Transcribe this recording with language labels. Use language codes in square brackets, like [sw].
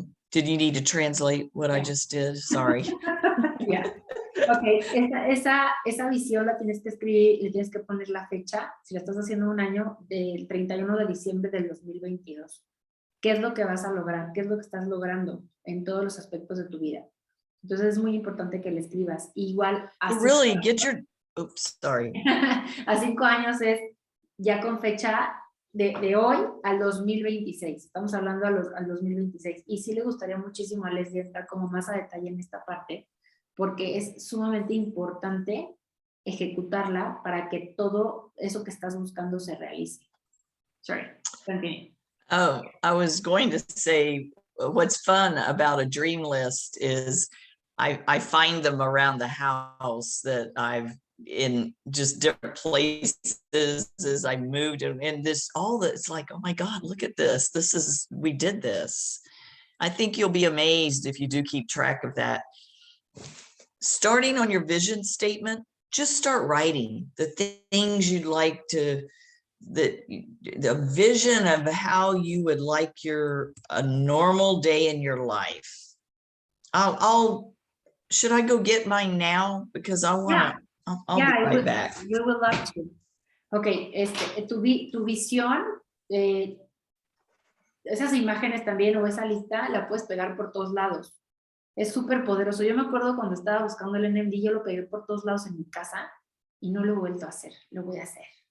[en] Did you need to translate what I just did? Sorry. Yeah. [es] Ok, esa visión la tienes que escribir y tienes que poner la fecha, si la estás haciendo un año, del 31 de diciembre del 2022. ¿Qué es lo que vas a lograr? ¿Qué es lo que estás logrando en todos los aspectos de tu vida? Entonces es muy importante que le escribas. Igual [en] Really get your, oops, sorry. [es] a 5 años es ya con fecha de hoy al 2026. Estamos hablando al 2026. Y sí le gustaría muchísimo a Leslie entrar como más a detalle en esta parte, porque es sumamente importante ejecutarla para que todo eso que estás buscando se realice. [en] Sorry, continue. Oh, I was going to say, what's fun about a dream list is I find them around the house that I've in just different places as I moved, and this all that, it's like, oh my God, look at this. This is, we did this. I think you'll be amazed if you do keep track of that. Starting on your vision statement, just start writing the things you'd like to, the vision of how you would like a normal day in your life. Should I go get mine now? Because I want to, I'll be right back. We would love to. [es] Ok, tu visión, esas imágenes también o esa lista la puedes pegar por todos lados. Es súper poderoso. Yo me acuerdo cuando estaba buscando el NMD, yo lo pegué por todos lados en mi casa y no lo he vuelto a hacer, lo voy a hacer.